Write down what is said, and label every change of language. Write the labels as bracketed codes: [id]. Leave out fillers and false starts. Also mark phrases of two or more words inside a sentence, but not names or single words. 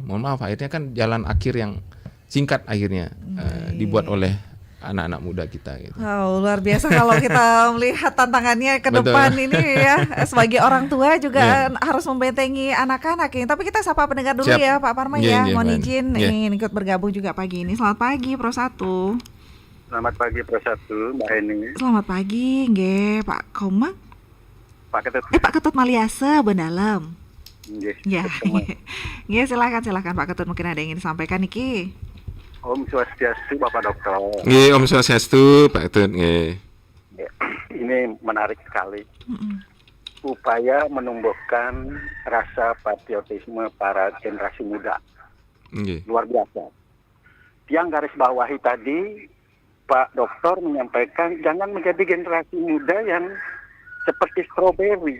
[id] Mohon maaf akhirnya kan jalan akhir yang singkat akhirnya dibuat oleh anak-anak muda kita gitu. Wow, luar biasa kalau kita melihat tantangannya ke depan ini ya. Sebagai orang tua juga harus membentengi anak-anak ini. Tapi kita sapa pendengar dulu ya Pak Parma ya. Mohon izin ingin ikut bergabung juga pagi ini. Selamat pagi Pro 1. Selamat pagi Pro 1 Mbak Eni. Selamat pagi nggih Pak Komang. Pak Ketut. Pak Ketut Maliasa Bendalam. Nggih. Ya. Nggih silakan Pak Ketut, mungkin ada yang ingin disampaikan niki. [ban] Om Swastiastu [id] Bapak Dokter. Nggih, [ban] Om Swastiastu [id] Pak Ketut nggih. Ini menarik sekali. Upaya menumbuhkan rasa patriotisme para generasi muda. Nggih. Luar biasa. yang garis bawahi tadi Pak Dokter menyampaikan jangan menjadi generasi muda yang seperti stroberi.